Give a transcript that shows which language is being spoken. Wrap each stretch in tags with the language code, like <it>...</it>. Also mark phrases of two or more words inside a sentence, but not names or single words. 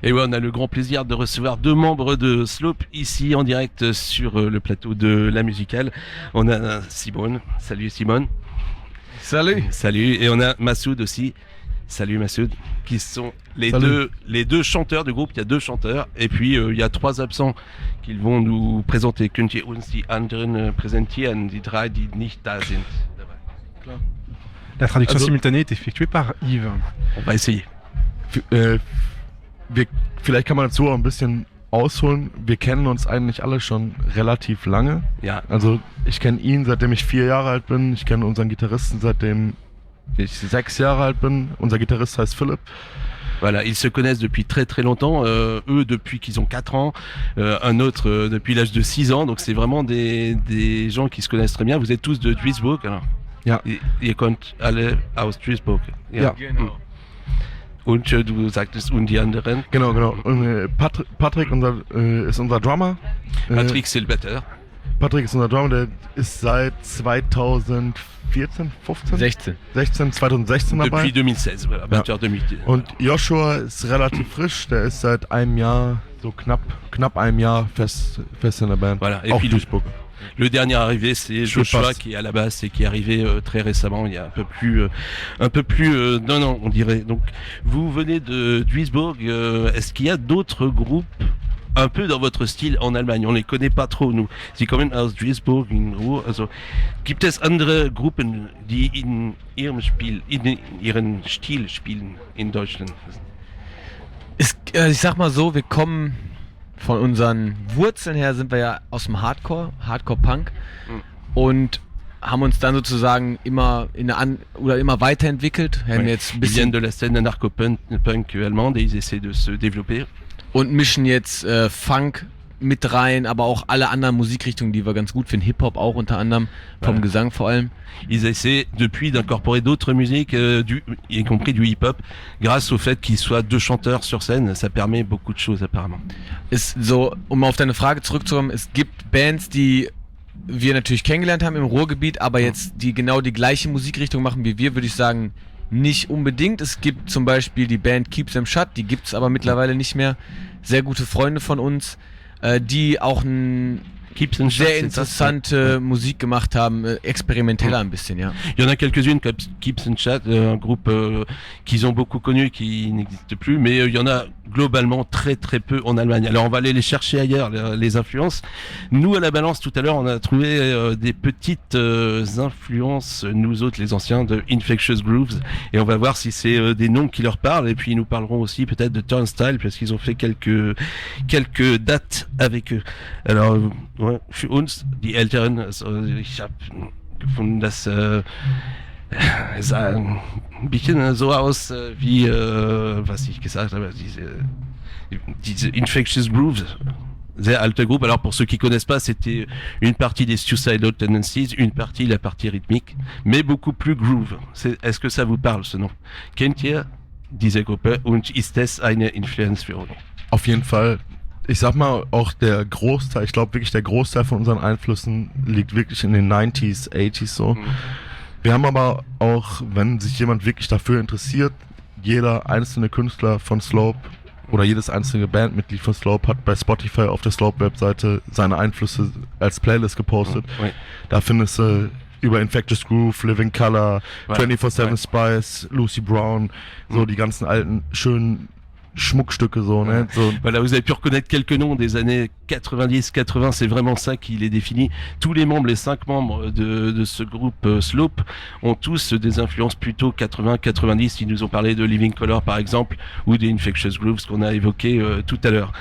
<fr>Et ouais, on a le grand plaisir de recevoir 2 membres de Slope ici en direct sur le plateau de la musicale. On a Simone. Salut Simone. Salut. Salut. Et on a Massoud aussi. Salut Massoud. Qui sont les deux chanteurs du groupe. Il y a 2 chanteurs. Et puis il y a 3 absents qu'ils vont nous présenter.</fr> <de>Könnt ihr uns die anderen präsentieren, die 3, die nicht da sind?</de> <fr>La traduction simultanée est effectuée par Yves. On va essayer.</fr> <de>Vielleicht kann man so ein bisschen ausholen. Wir kennen uns eigentlich alle schon relativ lange. Ja. Also ich kenne ihn, seitdem ich 4 Jahre alt bin. Ich kenne unseren Gitarristen, seitdem ich 6 Jahre alt bin. Unser Gitarrist heißt Philipp.</de> <fr>Voilà, ils se connaissent depuis très très longtemps, eux depuis qu'ils ont 4 ans, un autre depuis l'âge de 6 ans, donc c'est vraiment des gens qui se connaissent très bien. Vous êtes tous de Duisburg, alors?</fr> <de>Ja. Ihr kommt alle aus Duisburg. Ja. Genau. Und du sagtest, und die anderen? Genau. Und, Patrick ist unser Drummer.</de> <fr>Patrick, c'est le batteur.</fr> <de>Patrick ist unser Drummer, der ist seit 2014, 15? 2016 dabei.</de> <fr>Depuis 2016, voilà, batteur 2010.</fr> <de>Und Joshua ist relativ frisch, der ist seit einem Jahr, so knapp einem Jahr fest in der Band.</de> <fr>Voilà, et</fr> <de>auch</de> <fr>puis Duisburg. Le dernier arrivé, c'est Joshua qui est à la basse et qui est arrivé très récemment, il y a un peu plus d'un an, on dirait. Donc, vous venez de Duisburg. Est-ce qu'il y a d'autres groupes un peu dans votre style en Allemagne? On les connaît pas trop, nous.</fr> <de>Sie kommen aus Duisburg in Ruhr. Also, gibt es andere Gruppen, die in ihrem Stil spielen in Deutschland? Ich sag mal so, wir kommen von unseren Wurzeln her, sind wir ja aus dem Hardcore-Punk und haben uns dann sozusagen immer immer weiterentwickelt. Haben jetzt ein</de> <fr>Ils viennent</fr> <de>bisschen</de> <fr>de la scène anarcho-punk allemande et ils essaient de se développer.</fr> <de>und mischen jetzt Funk mit rein, aber auch alle anderen Musikrichtungen, die wir ganz gut finden. Hip-Hop auch unter anderem, vom Gesang vor allem.</de> <fr>Ils essaient depuis d'incorporer d'autres musiques, y compris du hip-hop, grâce au fait qu'ils soient 2 chanteurs sur scène. Ça permet beaucoup de choses apparemment.</fr> <de>Ist so, um auf deine Frage zurückzukommen, es gibt Bands, die wir natürlich kennengelernt haben im Ruhrgebiet, aber jetzt die genau die gleiche Musikrichtung machen wie wir, würde ich sagen, nicht unbedingt. Es gibt zum Beispiel die Band Keep Them Shut, die gibt's aber mittlerweile nicht mehr. Sehr gute Freunde von uns, die auch sehr interessante Musik gemacht haben, experimenteller ein bisschen, ja.</de> <fr>Il y en a quelques-unes comme Keeps and Chat, un groupe qu'ils ont beaucoup connu qui n'existe plus, mais il y en a globalement très très peu en Allemagne. Alors on va aller les chercher ailleurs, les influences. Nous à la balance tout à l'heure on a trouvé des petites influences, nous autres les anciens, de Infectious Grooves, et on va voir si c'est des noms qui leur parlent, et puis ils nous parleront aussi peut-être de Turnstile parce qu'ils ont fait quelques dates avec eux.</fr> <de>Alors für uns, die Älteren, also ich habe gefunden, dass es sah ein bisschen so aus wie, was ich gesagt habe, diese Infectious Grooves, sehr alte groupe.</de> <fr>Alors pour ceux qui connaissent pas, c'était une partie des Suicidal Tendencies, la partie rythmique, mais beaucoup plus groove. Est-ce que ça vous parle ce nom?</fr> <de>Kennt ihr diese Gruppe und ist es eine Influence für euch? Auf jeden Fall. Ich sag mal, auch der Großteil, ich glaube wirklich der Großteil von unseren Einflüssen liegt wirklich in den 90s, 80s so. Wir haben aber auch, wenn sich jemand wirklich dafür interessiert, jeder einzelne Künstler von Slope oder jedes einzelne Bandmitglied von Slope hat bei Spotify auf der Slope-Webseite seine Einflüsse als Playlist gepostet. Da findest du über Infectious Groove, Living Colour, 24/7 Spice, Lucy Brown, so die ganzen alten, schönen Schmuckstücke so, ne? So.</de> <fr>Voilà, vous avez pu reconnaître quelques noms des années 90-80, c'est vraiment ça qui les définit. Tous les membres, les 5 membres de ce groupe Slope ont tous des influences plutôt 80-90. Ils nous ont parlé de Living Colour par exemple, ou des Infectious Grooves qu'on a évoqué tout à l'heure.</fr>